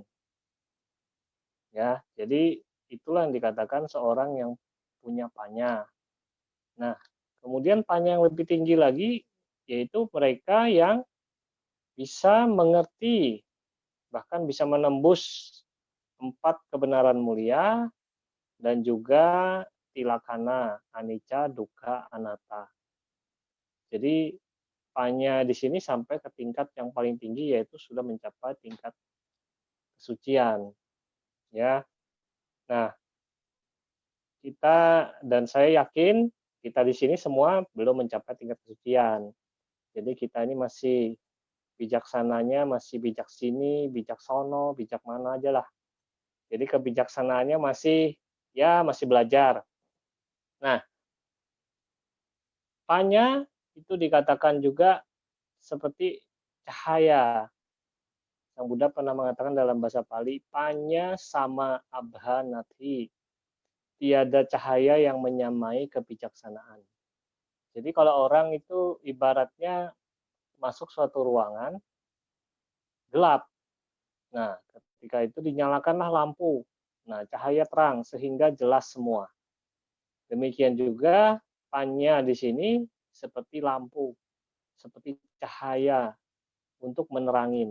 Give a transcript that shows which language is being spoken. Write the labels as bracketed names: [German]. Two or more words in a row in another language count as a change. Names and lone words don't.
[Indonesian] Ya, jadi itulah yang dikatakan seorang yang punya panya. Nah, kemudian panya yang lebih tinggi lagi yaitu mereka yang bisa mengerti, bahkan bisa menembus 4 kebenaran mulia dan juga [Pali] tilakana, anicca, dukkha, anatta. [Indonesian] Jadi panya di sini sampai ke tingkat yang paling tinggi yaitu sudah mencapai tingkat kesucian. Ya. Nah, kita dan saya yakin kita di sini semua belum mencapai tingkat kesucian. Jadi kita ini masih bijaksananya, masih bijak sini, bijak sono, bijak mana aja lah. Jadi kebijaksanaannya masih masih belajar. Nah, panya itu dikatakan juga seperti cahaya. Sang Buddha pernah mengatakan dalam bahasa Pali, [Pali] panya sama abhanati. [Indonesian] Tiada cahaya yang menyamai kebijaksanaan. Jadi kalau orang itu ibaratnya masuk suatu ruangan gelap. Nah, ketika itu dinyalakanlah lampu. Nah, cahaya terang sehingga jelas semua. Demikian juga panya di sini seperti lampu, seperti cahaya untuk menerangin.